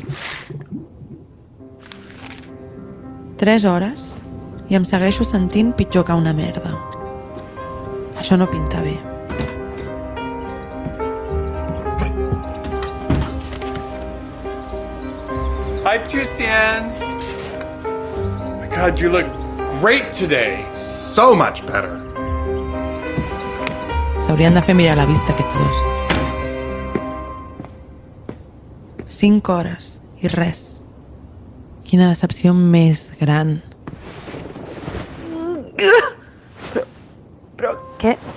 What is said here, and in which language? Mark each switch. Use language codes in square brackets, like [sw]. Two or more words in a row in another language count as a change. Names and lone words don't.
[ca] 3 hores i em segueixo sentint pitjor que una merda. Això no pinta bé. [en] Hi, Christian! My God, you look great today. So much better. [ca] S'haurien de fer mirar la vista aquests dos. 5 hores i res. Quina decepció més gran. Però què?